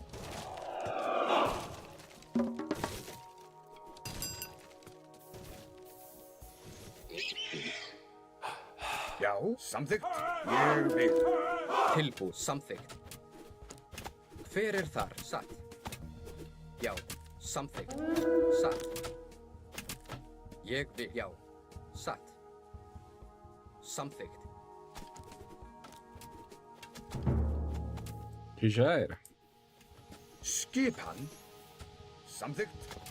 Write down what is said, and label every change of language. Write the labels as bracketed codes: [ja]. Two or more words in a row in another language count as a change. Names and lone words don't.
[is] Já, samþykkt. Ég vil. Tilbúið, samþykkt. Hver er þar? Satt. Já, samþykkt. Satt. Ég vil. Já, satt. Samþykkt. [pt] Que já era. [is] Skipan. Samþykkt.